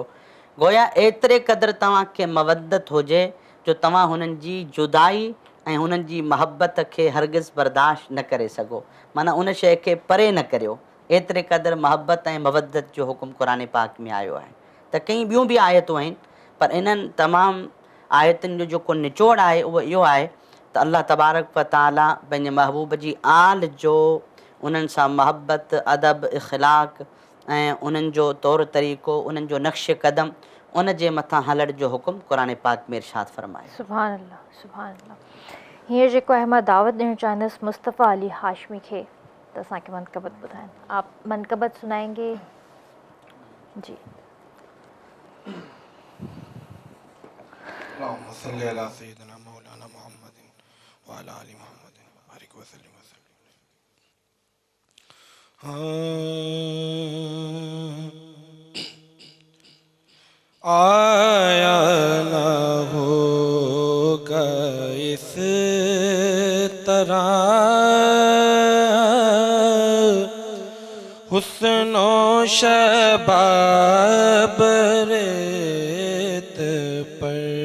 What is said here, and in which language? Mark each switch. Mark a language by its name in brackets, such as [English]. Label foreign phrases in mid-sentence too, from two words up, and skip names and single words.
[Sindhi] गोया एतिरे क़दुरु तव्हांखे मवद्दत हुजे जो तव्हां हुननि जी जुदाई ऐं हुननि जी महबत खे हरगिज़ बर्दाश्त न करे सघो, माना उन शइ खे परे न करियो। एतिरे क़दुरु महबत ऐं मवद्दत जो हुकुम क़ुर पाक में आयो आहे। त कई ॿियूं बि आयतूं आहिनि, पर इन्हनि तमामु आयतुनि जो जेको निचोड़ आहे उहो इहो आहे त [Arabic] الله تبارك وتعالى [Sindhi] पंहिंजे महबूब जी आल जो उन्हनि सां महबत, अदब, इख़लाक़ ऐं उन्हनि जो तौरु तरीक़ो, उन्हनि जो नक्श क़दम, उन जे मथां हलण जो हुकुम क़ुर पाक में इरशाद फ़रमायो। [Arabic] سبحان الله، سبحان الله. [Sindhi] हींअर जेको आहे मां दावत ॾियणु चाहींदसि मुस्तफ़ा अली हाशमी खे त असांखे मनक़बत ॿुधाइनि। [Urdu] آپ منقبت سنائیں گے جی. [Arabic] اللهم صل على سيدنا مولانا محمد وعلى آل محمد بارك وسلم وسلم. [Urdu] آیا نہ ہوگا اس طرح حسن و شباب ریت پر